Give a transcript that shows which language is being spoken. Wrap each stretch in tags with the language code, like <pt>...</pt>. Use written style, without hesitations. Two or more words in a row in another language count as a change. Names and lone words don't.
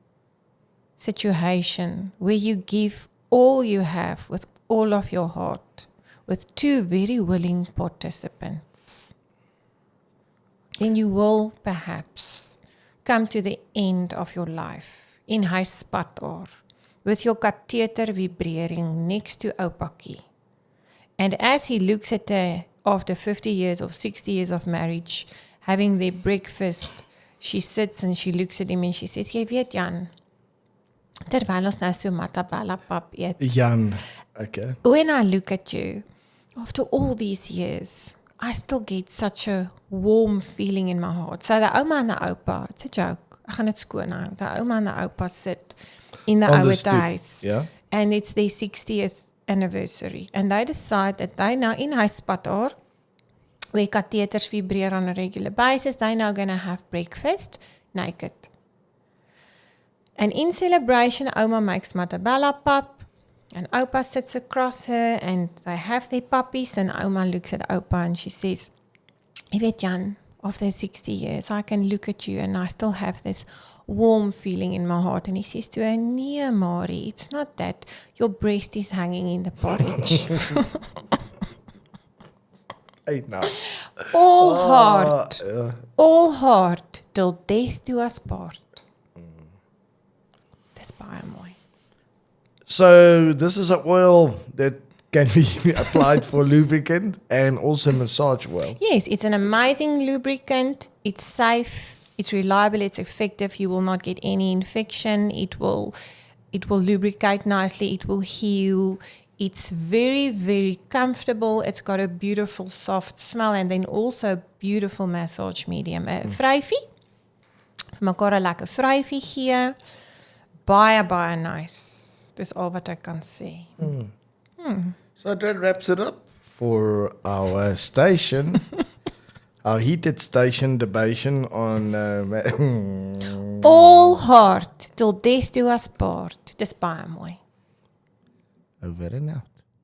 <en>situation where you give all you have with all of your heart with 2 very willing participants, then you will perhaps come to the end of your life in huispatar with your catheter vibrating next to Oupakie. And as he looks at her after 50 years or 60 years of marriage, having their breakfast, she sits and she looks at him and she says,</en> <af>jy weet Jan, terwyl ons nou so matabella pap eet, Jan,</af> <en>okay. when I look at you, after all these years, I still get such a warm feeling in my heart. So the ouma and the oupa, it's a joke,</en> <af>ek gaan dit skoon hou,</af> <en>the ouma and the oupa sit in the ouer days, yeah. and it's their 60th anniversary, and they decide that they now in huispatar, where catheters vibrate on a regular basis, they're now going to have breakfast naked. And in celebration, Oma makes matabella pap, and Opa sits across her, and they have their puppies, and Oma looks at Opa and she says,</en> <af>jy weet Jan,</af> <en>after 60 years, I can look at you and I still have this warm feeling in my heart. And he says to her, nee Marie, it's not that, your breast is hanging in the porridge. Hey, no. AllHEART, till death do us part.</en> <af>Dis baie mooi.</af> <en>So this is an oil that can be applied for lubricant and also massage oil. Yes, it's an amazing lubricant. It's safe, it's reliable, it's effective. You will not get any infection. It will lubricate nicely. It will heal. It's very, very comfortable. It's got a beautiful soft smell and then also beautiful massage medium.</en> <af>Vryfie, vir mekaar 'n lekker vryfie gee. Baie nice. Dis al wat ek kan sê.</af> <en>So that wraps it up for our station, our heated station debation on AllHEART, till death do us part.</en> <af>Dis baie mooi.</af> <en>over and out.</en>